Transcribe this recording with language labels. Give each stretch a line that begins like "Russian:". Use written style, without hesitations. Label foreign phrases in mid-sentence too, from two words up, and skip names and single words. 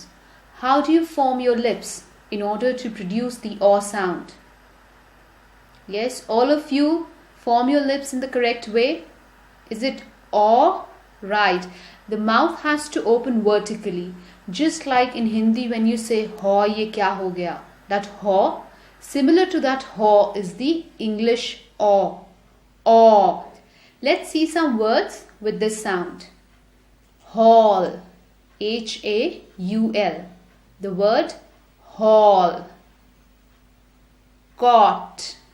English: How do you form your lips in order to produce the O sound? Yes, all of you form your lips in the correct way. Is it O? Right. The mouth has to open vertically. Just like in Hindi when you say
Hindi: हो ये क्या हो गया.
English: That ho, similar to that ho is the English O. O. Let's see some words with this sound. Hall. H-A-U-L. The word hall. Cot.